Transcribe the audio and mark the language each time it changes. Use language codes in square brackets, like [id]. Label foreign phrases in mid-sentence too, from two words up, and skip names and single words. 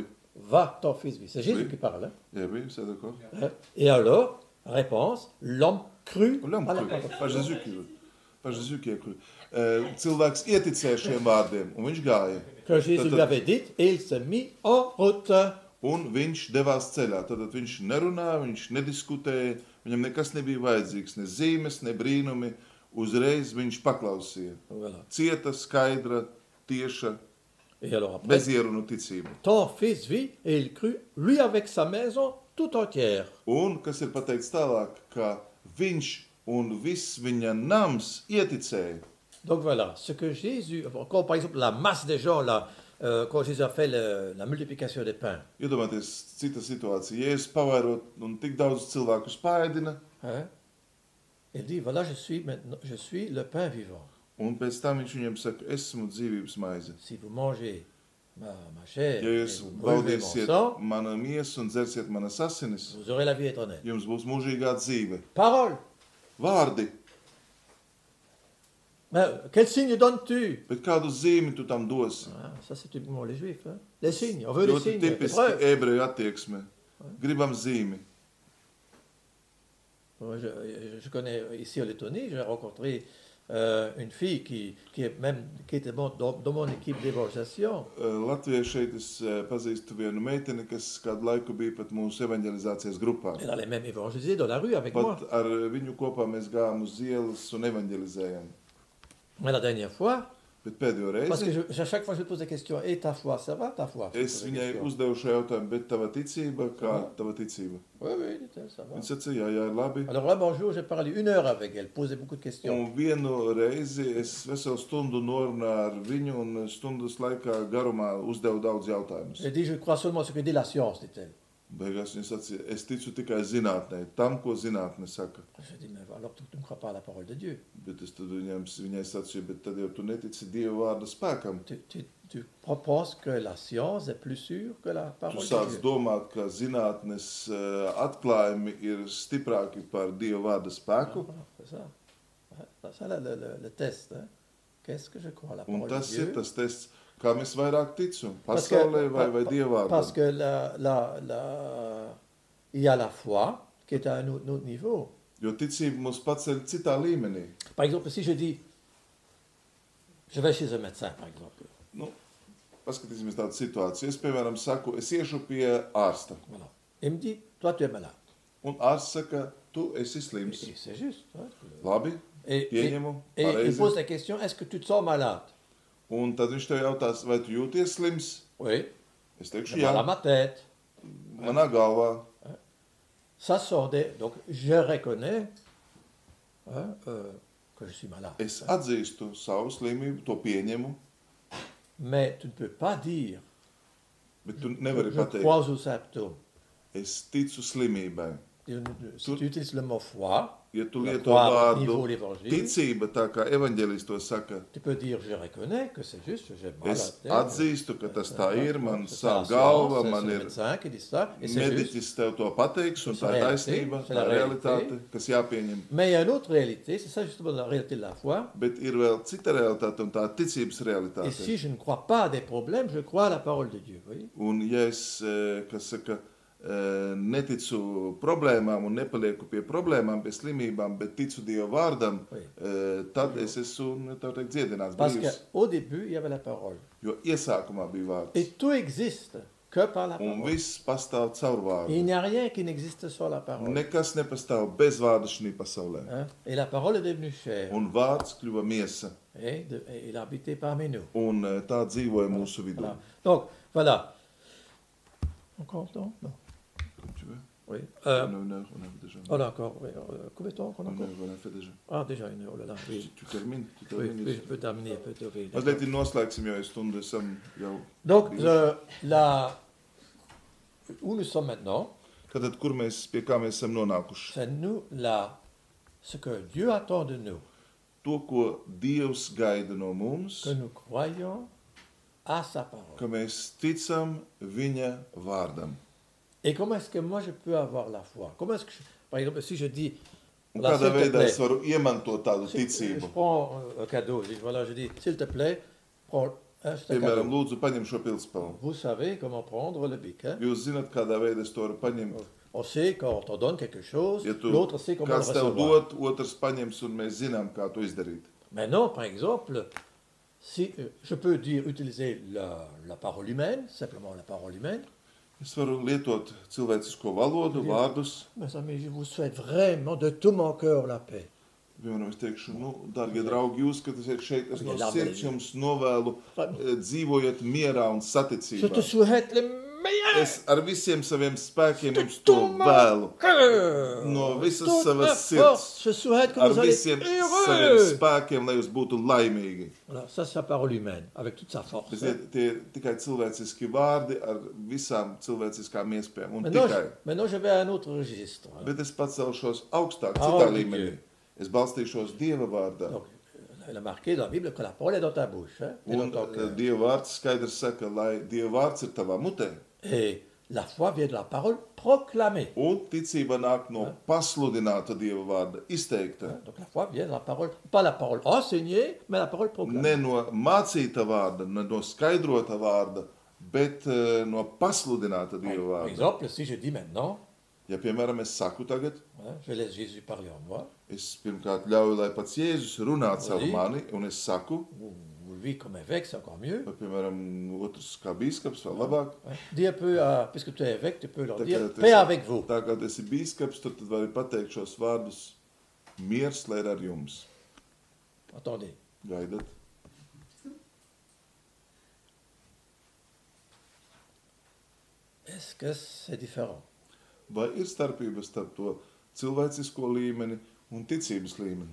[fr] va, ton fils vit. C'est Jésus Oui. qui parle. Hein. eh oui, c'est d'accord. Et alors, réponse, l'homme crut L'homme à la crut, parole. pas Jésus qui a cru. [lv] Cilvēks ieticēja šiem vārdiem, un viņš gāja. [fr] Que Jésus [lv] Tad- [fr] lui avait dit, et il se mit en route. [lv] Un viņš devās ceļā. Tad viņš nerunāja, viņš nediskutēja, viņam nekas nebija vajadzīgs, ne zīmes, ne brīnumi. Uzreiz viņš paklausīja. [fr] Voilà. [lv] Cieta, skaidra, tieša, [fr] Et alors après, [lv] bez ierunu ticība. [fr] ton fils vit, et il crut, lui avec sa maison tout entière. [lv] Un, kas ir pateikts tālāk, ka viņš un viss viņa nams ieticēja. [fr] Donc voilà, ce que Jésus, comme par exemple la masse des gens là, quand Jésus a fait la multiplication des pains, [lv] Iedomājieties, cita situācija. Jēzus pavairot un tik daudz cilvēku spēdina, [fr] hein, il dit, voilà, je suis le pain vivant. [lv] un pēc tam viņš viņam saka, esmu dzīvības maize. [fr] Si vous mangez ma chair, [lv] Ja [fr] et [lv] jūs [fr] vous buvez mon [lv] baudīsiet [fr] sang, [lv] mana miesu un dzersiet manas asinis, [fr] vous aurez la vie éternelle. [lv] jums būs mūžīgā dzīve. [fr] Parole. [lv] Vārdi, [fr] Mais quel signe donnes-tu? [lv] bet kādu zīmi tu tam dosi? [fr] Ah, ça c'est typiquement les juifs. Hein? Les signes, on veut les [lv] Ļoti [fr] signes. les [lv] tipiski [fr] preuves. [lv] ebreju attieksme. Gribam zīmi. [fr] Moi, je connais ici en Lettonie, j'ai rencontré une fille qui était dans mon équipe d'évangélisation. [lv] Latvijā šeit es pazīstu vienu meiteni, kas kādu laiku bija pat mūsu evanģelizācijas grupā. [fr] Elle allait même évangéliser dans la rue avec moi. [lv] Pat ar viņu kopā mēs gājām uz ielas un evanģelizējām. [fr] Mais la dernière fois, [lv] Bet pēdējo [fr] parce que [lv] reizi [fr] à chaque fois je lui pose la question, et ta foi, ça va ta foi? Je [lv] es [fr] pose la [lv] viņai [fr] question. [lv] uzdevu šo jautājumu, bet tava ticība, kā tava ticība? [fr] Oui, oui, dit-elle, ça va. [lv] Viņa sacīja, jā, ir labi. [fr] Alors là, bonjour, j'ai parlé 1 heure avec elle, posé beaucoup de questions. [lv] Un vienu reizi es veselu stundu norunāju ar viņu un stundas laikā garumā uzdevu daudz jautājumus. [fr] J'ai dit, je crois seulement ce que dit la science, dit-elle. [lv] Beigās viņa sacīja, es ticu tikai zinātnē, tam, ko zinātne saka. [fr] J'ai dit, mais alors tu ne crois pas à la parole de Dieu. [lv] Bet es tad viņai sacīju, bet tad jau tu netici Dieva vārda spēkam. [fr] Tu penses que la science est plus sûre que la [lv] Tu [fr] parole de [lv] sāc [fr] Dieu. [lv] domāt, ka zinātnes atklājumi ir stiprāki par Dieva vārda spēku. [fr] Voilà, c'est ça. Ouais, c'est ça le test. Hein. Qu'est-ce que je crois à la [lv] Un [fr] parole de [lv] tas [fr] Dieu? [lv] ir tas tests, kā mēs vairāk ticam. [fr] Parce que- [lv] Pasaulē vai Dieva [fr] Parce [lv] vārdam. [fr] que il y a la foi qui est à un autre niveau. [lv] Jo ticība mūs paceļ citā līmenī. [fr] Par exemple, si je dis, je vais chez un médecin, par exemple. [lv] Nu, paskatīsimies tādu situāciju. Es, piemēram, saku, es iešu pie ārsta. [fr] Voilà. Il me dit, toi tu es malade. [lv] Un ārsts saka, tu esi slims. [fr] Et c'est juste. Hein. [lv] Labi, pieņemu, [fr] et il [lv] pareizi. [fr] pose la question, est-ce que tu te sens malade? [lv] Un tad viņš tev jautās, vai tu jūties slims? [fr] Oui. [lv] Es teikšu, [fr] J'ai [lv] jā, [fr] mal à ma tête. [lv] manā galvā. [fr] Ça sort des... Donc, je reconnais hein, que je suis malade. [lv] Es atzīstu savu slimību, to pieņemu, [fr] Mais tu ne peux pas dire, [lv] bet tu nevari [fr] je [lv] pateikt, [fr] crois aux symptômes. [lv] es ticu slimībai. [fr] Si tu utilises le mot foi, [lv] Ja tu [fr] je [lv] lieto [fr] crois au [lv] vārdu [fr] niveau de l'évangile, [lv] ticība, tā kā evaņģēlijs to saka, [fr] tu peux dire, je reconnais que c'est juste, j'ai mal à la [lv] es [fr] tête. [lv] atzīstu, ka tas tā ir, man [fr] C'est [lv] sāp [fr] la science, [lv] galva, [fr] c'est [lv] man [fr] le [lv] ir [fr] médecin qui dit ça, et c'est juste. [lv] mediķis tev to pateiks, un tā ir taisnība, [fr] C'est [lv] tā [fr] la [lv] ir [fr] réalité. [lv] realitāte, kas jāpieņem. [fr] Mais il y a une autre réalité, c'est ça justement la réalité de la foi. [lv] Bet ir vēl cita realitāte, un tā ir ticības [fr] Et [lv] realitāte. [fr] si je ne crois pas à des problèmes, je crois à la parole de Dieu. Oui? [lv] Un ja es, kas saka, neticu problēmām un nepalieku pie problēmām, pie slimībām, bet ticu Dieva vārdam, [fr] Oui. [lv] tad es esmu, tā teikt, dziedināts, [fr] Parce [lv] brīvs. [fr] qu'au début, il y avait la parole. [lv] Jo iesākumā bija [fr] Et [lv] vārds. [fr] tout existe que par la [lv] Un [fr] parole. [lv] viss pastāv caur [fr] Et il [lv] vārdu. [fr] n'y a rien qui n'existe sans la parole. [lv] Nekas nepastāv bez vārda šī pasaulē. [fr] Hein? Et la parole est devenue chère. [lv] Un vārds kļuva miesa, [fr] Et il a habité parmi nous. [lv] un tā dzīvoja mūsu vidū. [fr] Voilà. Donc, voilà. Encore temps? Non. Tu veux? Oui. On a une heure, on a déjà. On a encore. Oui. Combien de temps qu'on a Une encore? heure, on a fait déjà. Ah, déjà une heure, oh là là. Oui. Tu termines? Tu Oui, termines? oui, je peux terminer. Oui. [lv] Mazliet ir noslēgsim, jo stundu esam jau. [fr] Donc, où nous sommes maintenant, [lv] Tātad, kur mēs, pie kā mēs esam nonākuši? [fr] c'est nous là, ce que Dieu attend de nous, [lv] To, ko Dievs gaida no mums, [fr] que nous croyons à sa parole. [lv] ka mēs ticam viņa vārdam. [fr] Et comment est-ce que moi je peux avoir la foi? Comment est-ce que, par exemple, si je dis, [lv] Un [fr] voilà, [lv] kādā [fr] s'il te [lv] veidā [fr] plaît, [lv] es varu iemantot tādu [fr] si je [lv] ticību? [fr] prends un cadeau, je dis, s'il te plaît, prends un [lv] Piemēram, [fr] cadeau. [lv] lūdzu, paņem šo pilspalvu. [fr] Vous savez comment prendre le bic. Hein? [lv] Jūs zināt, kādā veidā es to varu paņemt. [fr] On sait quand on donne quelque chose, [lv] Ja tu [fr] l'autre sait comment le [lv] kāds tev [fr] recevoir. [lv] dod, otrs paņems, un mēs zinām, kā to izdarīt. [fr] Maintenant, par exemple, si je peux dire, utiliser la parole humaine, simplement la parole humaine, [lv] Es varu lietot cilvēcisko valodu, vārdus. [fr] mes amis, je vous souhaite vraiment de tout mon cœur la paix. [lv] Piemēram, es teikšu, dārgie draugi, jūs, kad esat šeit, es no Jā, sirds jums novēlu, dzīvojiet mierā un [fr] Je te [lv] saticībā. [fr] souhaite le meilleur [lv] Es ar visiem saviem spēkiem jums to vēlu. [fr] cœur. [lv] No visas [fr] Toute ma [lv] savas sirds. [fr] force, je souhaite que [lv] Ar [fr] vous allez [lv] visiem [fr] être [lv] saviem [fr] heureux. [lv] spēkiem, lai jūs būtu laimīgi. [fr] Voilà, ça c'est la parole humaine, avec toute sa force. [lv] Bet tie ir tikai cilvēciski vārdi ar visām cilvēciskām iespējām. Un [fr] Maintenant, [lv] tikai. [fr] maintenant, je vais à un autre registre. Hein. [lv] Bet es pacelšos augstāk, [fr] Parole [lv] citā [fr] de [lv] līmenī. [fr] Dieu. [lv] Es balstīšos Dieva vārdā. [fr] Donc, il a marqué dans la Bible que la parole est dans ta bouche. Hein, et, [lv] Un [fr] dans ton cœur. [lv] Dieva vārds skaidrs saka, lai Dieva vārds ir tavā mutē. [fr] Et la foi vient de la parole proclamée. [lv] Un ticība nāk no pasludināta Dieva vārda, izteikta. [fr] Hein. Donc la foi vient de la parole, pas la parole enseignée, mais la parole proclamée. [lv] Ne no mācīta vārda, ne no skaidrota vārda, bet no pasludināta Dieva [fr] Par [lv] vārda. [fr] exemple, si je dis maintenant, [lv] Ja, piemēram, es saku tagad, [fr] hein, je laisse Jésus parler en moi, [lv] es pirmkārt ļauju, lai pats Jēzus runā caur [fr] Oui. [lv] mani, un es saku, [fr] ou lui comme évêque, c'est encore mieux. [lv] vai, piemēram, otrs kā bīskaps, vēl labāk. [fr] Hein. Dis un peu, puisque tu es évêque, tu peux leur [lv] Tā [fr] dire, [lv] kā tu [fr] paix [lv] esi- [fr] avec vous. [lv] Tā kā tu esi bīskaps, tad vari pateikt šos vārdus miers, lai ir ar jums. [fr] Attendez. [lv] Gaidat. [fr] Est-ce que c'est différent? [lv] Vai ir starpība starp to cilvēcisko līmeni un ticības līmeni?